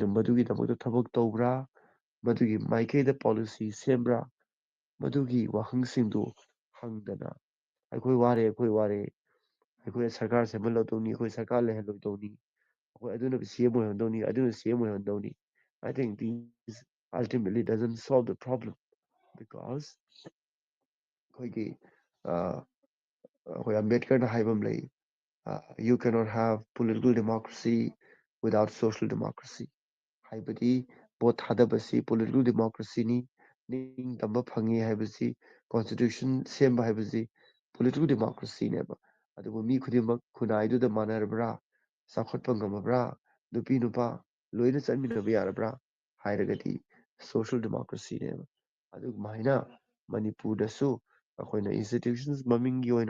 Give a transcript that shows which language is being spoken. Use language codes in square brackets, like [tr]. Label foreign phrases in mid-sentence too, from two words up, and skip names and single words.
[mni] ꯃꯗꯨꯒꯤꯗꯃꯛꯇ ꯊꯕꯛ ꯇꯧꯕ꯭ꯔꯥ ꯃꯗꯨꯒꯤ ꯃꯥꯏꯀꯩꯗ ꯄꯣꯂꯤꯁꯤ ꯁꯦꯝꯕ꯭ꯔꯥ ꯃꯗꯨꯒꯤ ꯋꯥꯍꯪꯁꯤꯡꯗꯨ ꯍꯪꯗꯅ ꯑꯩꯈꯣꯏ ꯋꯥꯔꯦ ꯑꯩꯈꯣꯏꯅ ꯁꯔꯀꯥꯔ ꯁꯦꯝꯍꯜꯂꯗꯧꯅꯤ ꯑꯩꯈꯣꯏ ꯁꯔꯀꯥꯔ ꯂꯩꯍꯜꯂꯣꯏꯗꯧꯅꯤ ꯑꯩꯈꯣꯏ ꯑꯗꯨꯅ ꯁꯤ ꯑꯦꯝ ꯑꯣꯏꯍꯟꯗꯧꯅꯤ ꯑꯗꯨꯅ ꯁꯤ ꯑꯦꯝ ꯑꯣꯏꯍꯟꯗꯧꯅꯤ [en] I think these ultimately doesn't solve the problem because [mni] ꯑꯩꯈꯣꯏꯒꯤ ꯑꯩꯈꯣꯏ ꯑꯝꯕꯦꯗꯀꯔꯅ ꯍꯥꯏꯕ ꯑꯃ ꯂꯩ [en] you cannot have political democracy without social democracy [mni] ꯍꯥꯏꯕꯗꯤ ꯚꯣꯠ ꯊꯥꯗꯕꯁꯤ ꯄꯣꯂꯤꯇꯤꯀꯦꯜ ꯗꯦꯃꯣꯀ꯭ꯔꯦꯁꯤꯅꯤ ꯅꯤꯡꯇꯝꯕ ꯐꯪꯉꯤ ꯍꯥꯏꯕꯁꯤ ꯀꯣꯟꯁꯇꯤꯇ꯭ꯌꯨꯁꯟ ꯁꯦꯝꯕ ꯍꯥꯏꯕꯁꯤ ꯄꯣꯂꯤꯇꯤꯀꯦꯜ ꯗꯦꯃꯣꯀ꯭ꯔꯦꯁꯤꯅꯦꯕ ꯑꯗꯨꯕꯨ ꯃꯤ ꯈꯨꯗꯤꯡꯃꯛ ꯈꯨꯟꯅꯥꯏꯗꯨꯗ ꯃꯥꯟꯅꯔꯕ꯭ꯔꯥ ꯆꯥꯎꯈꯠꯄ ꯉꯝꯃꯕ꯭ꯔꯥ ꯅꯨꯄꯤ ꯅꯨꯄꯥ ꯂꯣꯏꯅ ꯆꯠꯃꯤꯟꯅꯕ ꯌꯥꯔꯕ꯭ꯔꯥ ꯍꯥꯏꯔꯒꯗꯤ ꯁꯣꯁꯤꯌꯦꯜ ꯗꯦꯃꯣꯀ꯭ꯔꯦꯁꯤꯅꯦꯕ ꯑꯗꯨꯃꯥꯏꯅ ꯃꯅꯤꯄꯨꯔꯗꯁꯨ ꯑꯩꯈꯣꯏꯅ ꯏꯟꯁꯇꯤꯇ꯭ꯌꯨꯁꯟ ꯃꯃꯤꯡꯒꯤ ꯑꯣꯏꯅ